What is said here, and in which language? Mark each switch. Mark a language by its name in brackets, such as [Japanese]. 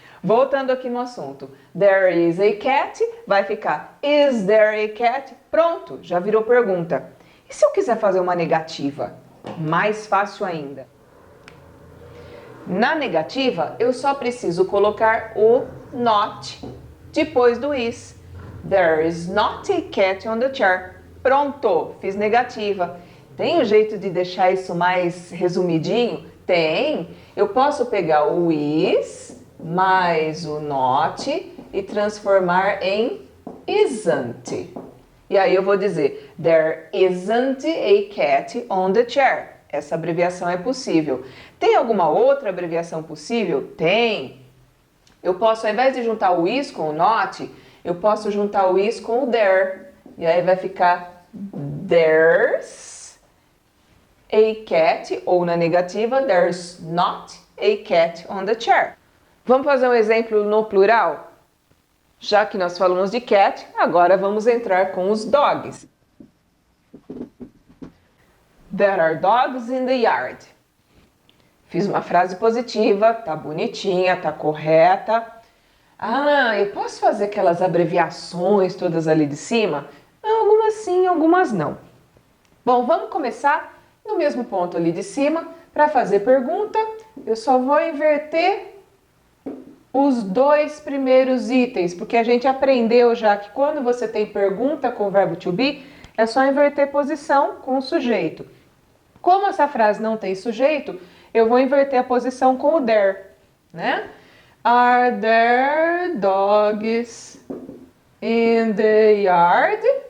[Portuguese] Voltando aqui no assunto. [English] There is a cat. [Portuguese] Vai ficar [English] is there a cat? [Portuguese] Pronto, já virou pergunta. E se eu quiser fazer uma negativa? Mais fácil ainda. Na negativa, eu só preciso colocar o not depois do is. [English] There is not a cat on the chair. [Portuguese] Pronto, fiz negativa. Tem um jeito de deixar isso mais resumidinho? Tem. Eu posso pegar o is mais o not e transformar em isn't. E aí eu vou dizer, [English] there isn't a cat on the chair. [Portuguese] Essa abreviação é possível. Tem alguma outra abreviação possível? Tem. Eu posso, ao invés de juntar o is com o not, eu posso juntar o is com o there. E aí vai ficar [English] there's a cat, [Portuguese] ou na negativa, [English] there's not a cat on the chair. [Portuguese] Vamos fazer um exemplo no plural? Já que nós falamos de cat, agora vamos entrar com os dogs. [English] There are dogs in the yard. [Portuguese] Fiz uma frase positiva, tá bonitinha, tá correta. Eu posso fazer aquelas abreviações todas ali de cima? Algumas sim, algumas não. Bom, vamos começar no mesmo ponto ali de cima. Para fazer pergunta, eu só vou inverter os dois primeiros itens, porque a gente aprendeu já que quando você tem pergunta com o verbo to be, é só inverter posição com o sujeito. Como essa frase não tem sujeito, eu vou inverter a posição com o there, né? [English] Are there dogs in the yard?